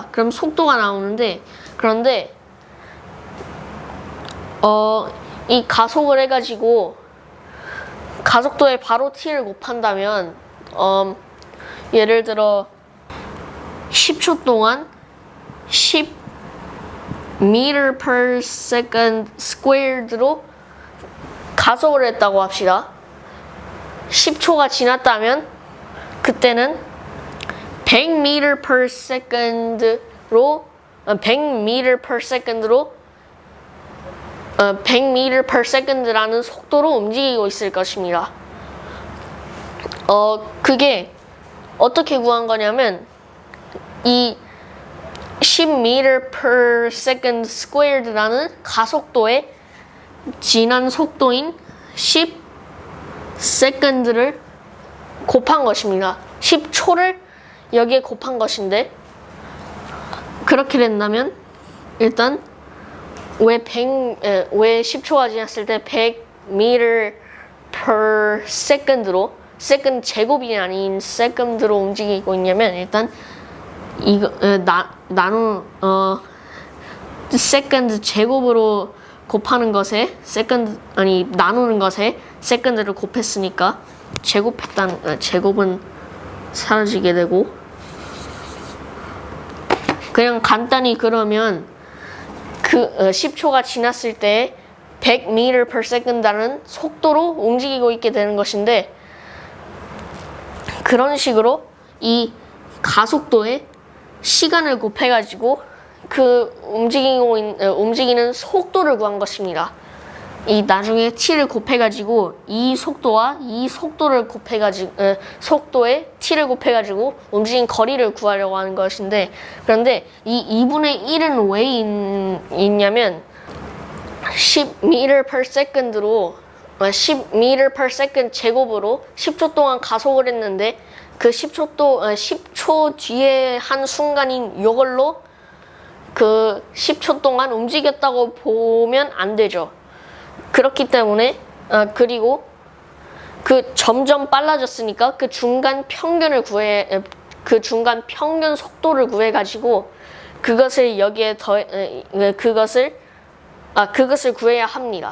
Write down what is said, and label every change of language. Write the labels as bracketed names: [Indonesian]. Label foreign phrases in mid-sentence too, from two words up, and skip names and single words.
[Korean] 그럼 속도가 나오는데 그런데 이 가속을 해가지고 가속도에 바로 t를 곱한다면 예를 들어 10초 동안 10 [English] meter per second squared [Korean] 로 가속을 했다고 합시다. 10초가 지났다면 그때는 100 [English] meter per second [Korean] 로 100 [English] meter per second [Korean] 로 100 [English] meter per second [Korean] 라는 속도로 움직이고 있을 것입니다. 그게 어떻게 구한 거냐면 이 10 [English] meter per second squared [Korean] 라는 가속도에 지난 속도인 10 second를 곱한 것입니다. 10초를 여기에 곱한 것인데 그렇게 된다면 일단 왜 10초가 지났을 때 100 [English] meter per second [Korean] 로 second 제곱이 아닌 second로 움직이고 있냐면 일단 이거 second 제곱으로 곱하는 것에 나누는 것에 second를 곱했으니까 제곱은 사라지게 되고 그냥 간단히 그러면 10초가 지났을 때 100 [English] meter per second [Korean] 라는 속도로 움직이고 있게 되는 것인데 그런 식으로 이 가속도에 시간을 곱해가지고 그 움직이는 속도를 구한 것입니다. 이 나중에 t를 곱해가지고 이 속도와 이 속도를 곱해가지고 속도에 t를 곱해가지고 움직인 거리를 구하려고 하는 것인데 그런데 이 2분의 1은 왜 있냐면 10 [English] meter per second [Korean] 로 10 [English] meter per second [Korean] 제곱으로 10초 동안 가속을 했는데 그 10초 뒤에 한 순간인 이걸로 그 10초 동안 움직였다고 보면 안 되죠. 그렇기 때문에 점점 빨라졌으니까 그 중간 평균을 그 중간 평균 속도를 구해가지고 그것을 여기에 그것을 구해야 합니다.